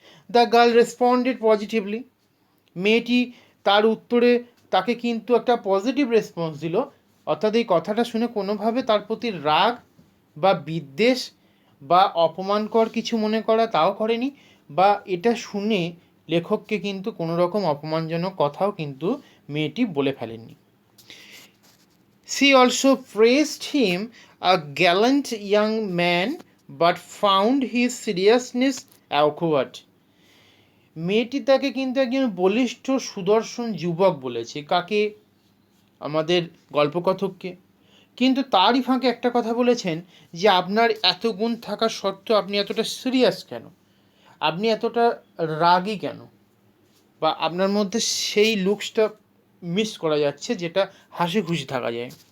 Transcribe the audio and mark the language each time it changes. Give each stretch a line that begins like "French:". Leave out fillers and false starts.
English: The girl responded positively.
Bangla: মেয়েটি তার উত্তরে তাকে কিন্তু একটা পজিটিভ রেসপন্স দিল, অর্থাৎ এই কথাটা শুনে কোনোভাবে তার প্রতি রাগ বা বিদ্বেষ বা অপমানকর কিছু মনে করা তাও করেনি, বা এটা শুনে লেখককে কিন্তু কোনো রকম অপমানজনক কথাও কিন্তু মেয়েটি বলে ফেলেননি।
English: She also praised him a gallant young man but found his seriousness awkward.
Bangla: মেয়েটি তাকে কিন্তু একজন বলিষ্ঠ সুদর্শন যুবক বলেছে, কাকে? আমাদের গল্পকথককে। কিন্তু তারই ফাঁকে একটা কথা বলেছেন যে আপনার এত গুণ থাকা সত্ত্বেও আপনি এতটা সিরিয়াস কেন, আপনি এতটা রাগী কেন, বা আপনার মধ্যে সেই লুকসটা মিস করা যাচ্ছে যেটা হাসি খুশি থাকা যায়।